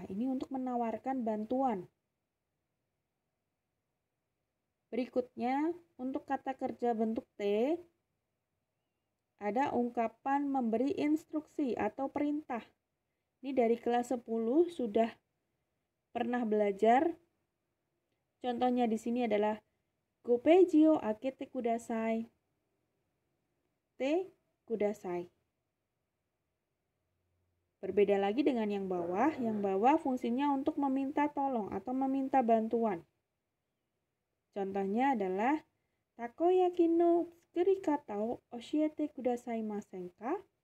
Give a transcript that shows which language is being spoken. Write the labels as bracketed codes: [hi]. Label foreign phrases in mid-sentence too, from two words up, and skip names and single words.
[id] Ini untuk menawarkan bantuan. Berikutnya untuk kata kerja bentuk T ada ungkapan memberi instruksi atau perintah. Ini dari kelas 10 sudah pernah belajar. Contohnya di sini adalah [ja] 五ページを開けてください. てください. [id] Berbeda lagi dengan yang bawah. Yang bawah fungsinya untuk meminta tolong atau meminta bantuan. Contohnya adalah [ja] たこ焼きの作り方を教えてくださいませんか?